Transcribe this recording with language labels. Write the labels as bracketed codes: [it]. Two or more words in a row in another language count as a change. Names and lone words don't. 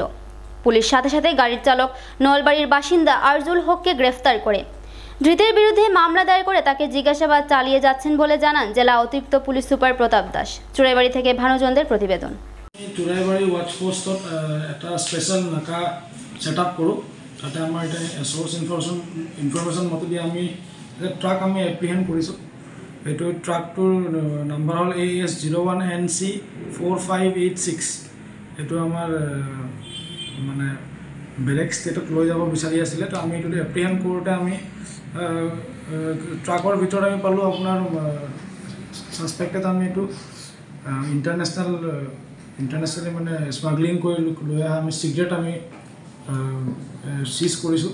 [bn] পুলিশ সাথে সাথে গাড়ির চালক নলবাড়ির বাসিন্দা আরজুল হককে গ্রেফতার করে ধৃতের বিরুদ্ধে মামলা দায়ের করে তাকে জিজ্ঞাসাবাদ চালিয়ে যাচ্ছেন বলে জানান জেলা অতিরিক্ত পুলিশ সুপার প্রতাপ দাস। চুরাইবাড়ি থেকে ভানুচন্দ্রের প্রতিবেদন। [as] চুরাইবাড়ি [en] watch post [as] এটা স্পেশাল নাকা [en] set up [as] কৰোঁ। তাতে আমাৰ এটা [en] source information [as] মতে আমি ট্ৰাক আমি এপ্ৰিহেণ্ড কৰিছোঁ। এইটো ট্ৰাকটোৰ নাম্বাৰ হ'ল AS01NC 4586। এইটো আমাৰ মানে বেলেগ ষ্টেটত লৈ যাব বিচাৰি আছিলে। তো আমি এইটো এপ্ৰিহেণ্ড কৰোঁতে আমি ট্ৰাকৰ ভিতৰত আমি পালোঁ আপোনাৰ সাসপেক্টেড আমি এইটো ইণ্টাৰনেশ্যনেলি মানে স্মাগলিং কৰি লৈ অহা আমি চিগাৰেট আমি সিজ কৰিছোঁ।